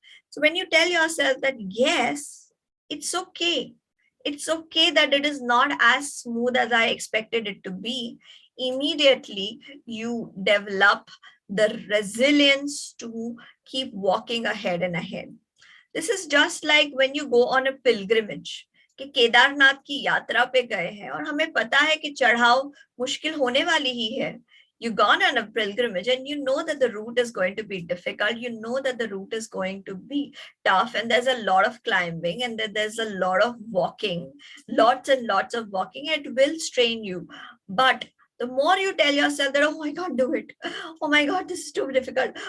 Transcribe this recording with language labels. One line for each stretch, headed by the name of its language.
English: So when you tell yourself that yes, it's okay. It's okay that it is not as smooth as I expected it to be. Immediately, you develop the resilience to keep walking ahead and ahead. This is just like when you go on a pilgrimage.
Hindi: कि केदारनाथ की यात्रा पे गए हैं और हमें पता है कि चढ़ाव मुश्किल होने वाली ही है.
English: You've gone on a pilgrimage and you know that the route is going to be difficult. You know that the route is going to be tough and there's a lot of climbing and that there's a lot of walking, lots and lots of walking. It will strain you. But The more you tell yourself that, oh, I can't do it. Oh my God, this is too difficult.